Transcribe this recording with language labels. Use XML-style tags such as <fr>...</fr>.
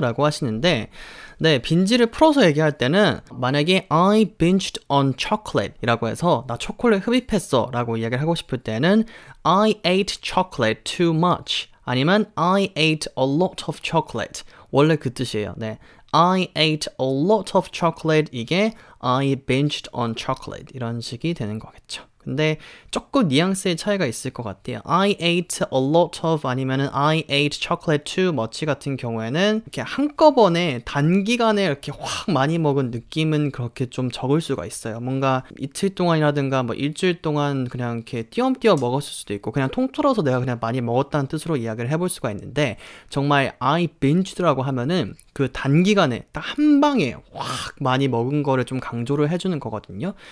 <ko>라고 하시는데 네, binge를 풀어서 얘기할 때는 만약에</ko> <en>I binged on chocolate</en> <ko>이라고 해서 나 초콜릿 흡입했어 라고 이야기를 하고 싶을 때는</ko> <en>I ate chocolate too much</en> <ko>아니면</ko> <en>I ate a lot of chocolate</en> <ko>원래 그 뜻이에요.</ko> <en>네, I ate a lot of chocolate 이게 I binged on chocolate</en> <ko>이런 식이 되는 거겠죠. 근데 조금 뉘앙스의 차이가 있을 것 같아요.</ko> <en>I ate a lot of</en> <ko>아니면은</ko> <en>I ate chocolate too much</en> <ko>같은 경우에는 이렇게 한꺼번에 단기간에 이렇게 확 많이 먹은 느낌은 그렇게 좀 적을 수가 있어요. 뭔가 이틀 동안이라든가 뭐 일주일 동안 그냥 이렇게 띄엄띄엄 먹었을 수도 있고 그냥 통틀어서 내가 그냥 많이 먹었다는 뜻으로 이야기를 해볼 수가 있는데 정말</ko> <en>I binged</en> <ko>라고 하면은 그 단기간에 딱 한 방에 확 많이 먹은 거를 좀 강조를 해주는 거거든요.</ko>